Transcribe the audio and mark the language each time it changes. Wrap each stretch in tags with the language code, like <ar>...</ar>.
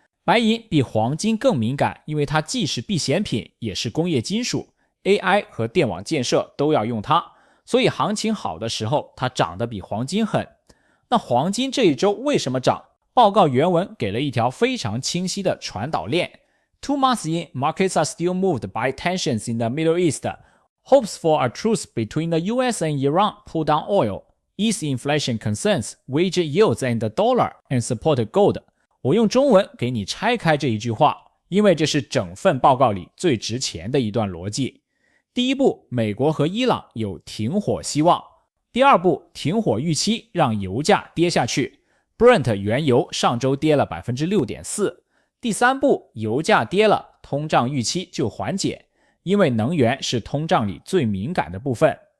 <zh>白银比黄金更敏感，因为它既是避险品，也是工业金属， AI 和电网建设都要用它，所以行情好的时候它涨得比黄金狠。那黄金这一周为什么涨？报告原文给了一条非常清晰的传导链。</zh> <en>2 months in, markets are still moved by tensions in the Middle East. Hopes for a truce between the US and Iran pull down oil, ease inflation concerns, wage yields and the dollar, and support gold.</en> <zh>我用中文给你拆开这一句话，因为这是整份报告里最值钱的一段逻辑。第一步，美国和伊朗有停火希望。第二步，停火预期让油价跌下去。 Brent 原油上周跌了 6.4%。第三步，油价跌了，通胀预期就缓解，因为能源是通胀里最敏感的部分。</zh>